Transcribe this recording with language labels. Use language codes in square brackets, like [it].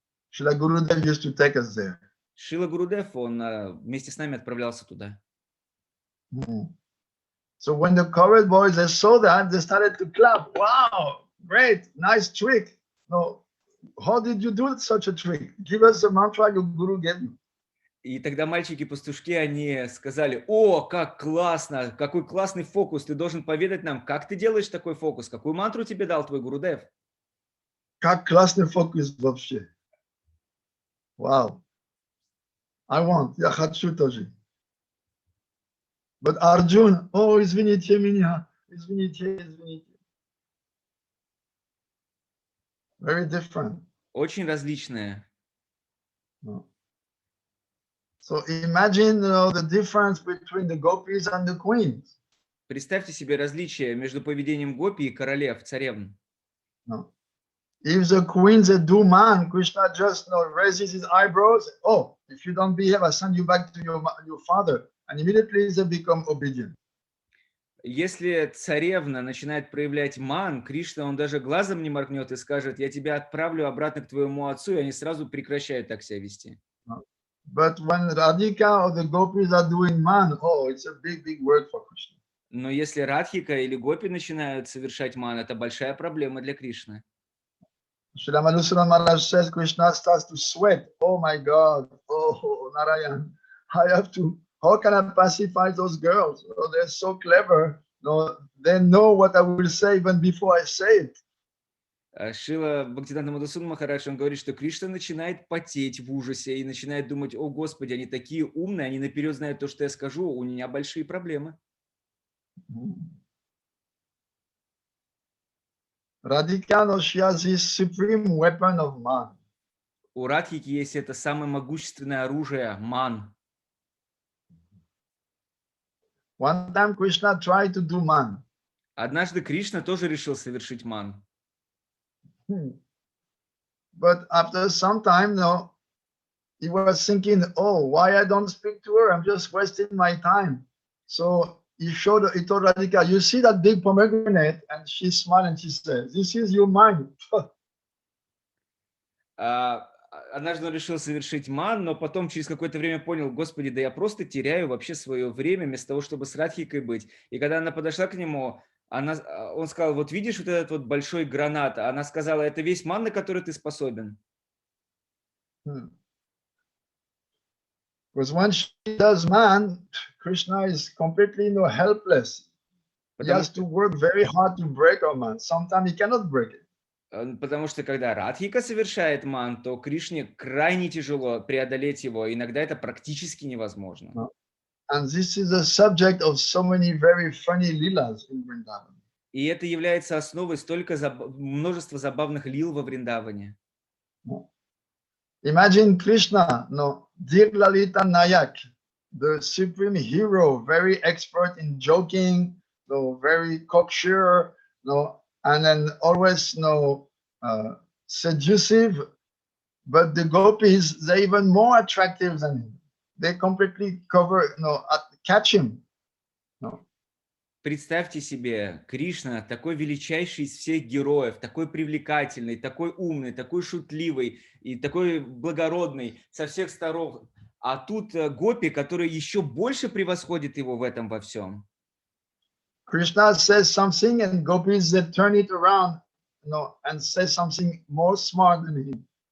[en] Srila Gurudev used to take us there. [ru] Шрила Гурудев, он вместе с нами отправлялся туда. [en] So when the cowherd boys they saw that, they started to clap. Wow, great, nice trick. No, how did you do such a trick? Give us the mantra your guru gave you. [ru] И тогда мальчики-пастушки, они сказали, о, как классно, какой классный фокус, ты должен поведать нам, как ты делаешь такой фокус, какую мантру тебе дал твой Гурудев? Как классный фокус вообще. Wow. Я хочу тоже. But Arjun, извините меня, извините. [en] Very different. [ru] Очень различные. [en] No. So imagine the difference between the gopis and the queens. [ru] Представьте себе различие между поведением гопи и королев, царевн. [en] No. If the queens do man, Krishna just raises his eyebrows. Oh, if you don't behave, I send you back to your father. And immediately they become obedient. [ru] Если царевна начинает проявлять ман, Кришна, он даже глазом не моргнет и скажет, я тебя отправлю обратно к твоему отцу, и они сразу прекращают так себя вести. [en] But when Radhika or the gopis are doing man, it's a big word for Krishna. [ru] Но если Радхика или гопи начинают совершать ман, это большая проблема для Кришны. [en] Srila Madhusudana Maharaj says Krishna starts to sweat. Oh my God, Narayan, how can I pacify those girls? They're so clever. They know what I will say even before I say it. [ru] Шрила Бхактиведанта Мадхусудана Махарадж, он говорит, что Кришна начинает потеть в ужасе и начинает думать, о Господи, они такие умные, они наперед знают то, что я скажу, у меня большие проблемы. [en] Radhika, she has this supreme weapon of man. [ru] У Радхики есть это самое могущественное оружие, ман. [en] One time Krishna tried to do man. [ru] Однажды Кришна тоже решил совершить ман. [en] But after some time, no, he was thinking, oh, why I don't speak to her? I'm just wasting my time. So he told Radhika, you see that big pomegranate? And she smiled and she said, this is your mind. [ru] Однажды он решил совершить ман, но потом через какое-то время понял, Господи, да я просто теряю вообще свое время вместо того, чтобы с Радхикой быть. И когда она подошла к нему, он сказал, вот видишь вот этот вот большой гранат? Она сказала, это весь ман, на который ты способен. [en] Because when she does man, Krishna is completely helpless. He has to work very hard to break our man. Sometimes he cannot break it. [ru] Потому что когда Радхика совершает ман, то Кришне крайне тяжело преодолеть его. Иногда это практически невозможно. [en] And this is the subject of so many very funny leelas in Vrindavan. [ru] И это является основой столько множества забавных лил во Вриндаване. [en] Imagine Krishna, dear Lalita Nayak, the supreme hero, very expert in joking, very cocksure, and then always seductive. But the gopis, they're even more attractive than him. They completely catch him. [ru] Представьте себе, Кришна такой величайший из всех героев, такой привлекательный, такой умный, такой шутливый и такой благородный со всех сторон. А тут гопи, которые еще больше превосходят его в этом во всем. [en] Krishna says something and gopis they turn it around, and say something more smart than him.